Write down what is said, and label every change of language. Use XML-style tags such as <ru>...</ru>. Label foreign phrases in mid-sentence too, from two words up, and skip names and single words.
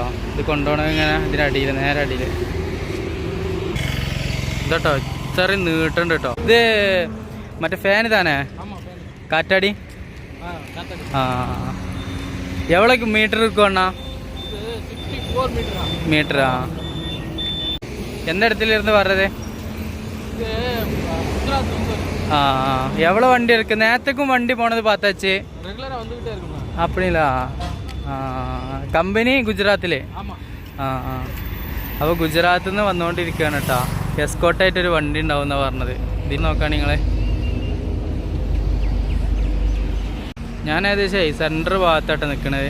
<ml>ഇത് കൊണ്ടുപോകണമെങ്കിൽ ഇങ്ങനെ ഇതിൻ്റെ അടിയിൽ, നേരെ അടിയിൽ ഇതട്ടോ. ഇത്രയും നീട്ടുണ്ട് കേട്ടോ. ഇത് മറ്റേ ഫാൻ ഇതാണേ, കാറ്റാടി.</ml> <ta>ஆ, எவ்வளோக்கு மீட்டர் இருக்குவண்ணா?</ta> <ml>മീറ്ററാ?</ml> <ta>எந்த இடத்துல இருந்து வர்றது? எவ்வளோ வண்டி இருக்கு? நேற்றுக்கும் வண்டி போனது பார்த்தாச்சு. அப்படிங்களா?</ta> <ml>കമ്പനി ഗുജറാത്തിലെ? അപ്പോൾ ഗുജറാത്തിൽ നിന്ന് വന്നുകൊണ്ടിരിക്കുകയാണ് കേട്ടോ. എസ്കോട്ടായിട്ടൊരു വണ്ടി ഉണ്ടാവും എന്നാണ് പറഞ്ഞത്. ഇതിൽ നോക്കുകയാണ് നിങ്ങൾ. ഞാൻ ഏകദേശം സെൻറ്റർ ഭാഗത്തായിട്ട് നിൽക്കണത്.</ml>